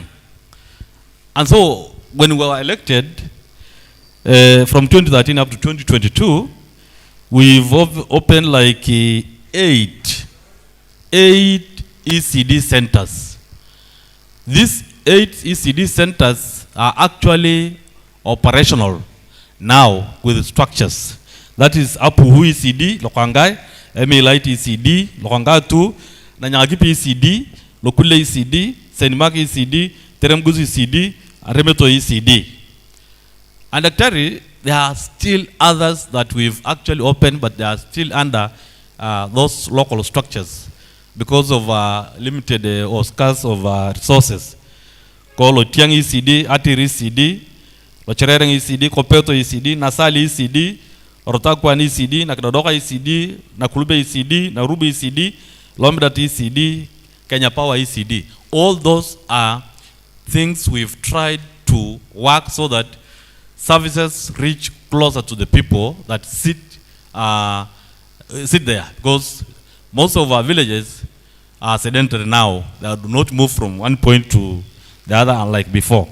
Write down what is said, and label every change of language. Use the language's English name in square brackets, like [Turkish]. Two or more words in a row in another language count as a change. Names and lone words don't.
[English] And so, when we were elected, from 2013 up to 2022, we've opened like 8 ECD centers. These 8 ECD centers are actually operational now with structures. That is Apuhu ECD, Lokangai, Emilite ECD, Lokanga 2, Nanyagipi ECD, Lokule ECD, Senimaki ECD, Teremguzi ECD, Remeto ECD. And actually, there are still others that we've actually opened, but they are still under those local structures because of limited or scarce of resources. Called Otiang ECD, Atiri ECD, Lochereng ECD, Kopeto ECD, Nasali ECD, Rotakwan ECD, Nakdodoka ECD, Nakulube ECD, Narubi ECD, Lomdat ECD, Kenya Power ECD. All those are things we've tried to work so that services reach closer to the people that sit there. Because most of our villages are sedentary now. They do not move from one point to the other unlike before.